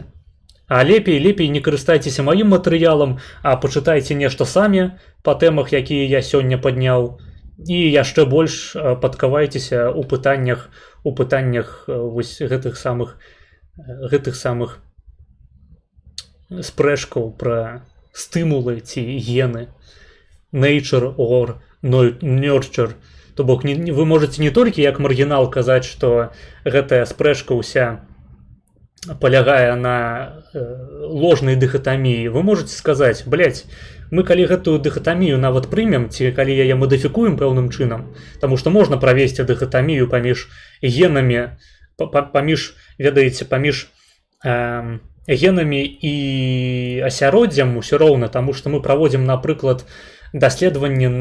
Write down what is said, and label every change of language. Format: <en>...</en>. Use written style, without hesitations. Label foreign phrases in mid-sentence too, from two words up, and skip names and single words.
<be>А лепей не карыстайцеся маім матэрыялам, а пачытайце нешта самі па тэмах, якія я сёння падняў, і яшчэ больш падкавайцеся ў пытаннях вось гэтых самых спрэчкаў пра стымулы ці гены,</be> <en>nature or nurture.</en> <be>То бок вы можете не толькі як маргінал казаць, што гэтая спрэчка ўся палягае на ложнай дыхатаміі. Вы можете сказаць, блядь, мы калі гэтую дыхатамію нават прымем, ці калі яе мадыфікуем пэўным чынам, таму што можна правесці дыхатамію паміж генамі, ведаеце, паміж генамі і асяроддзям усё роўна, таму што мы праводзім, напрыклад, даследаванні</be>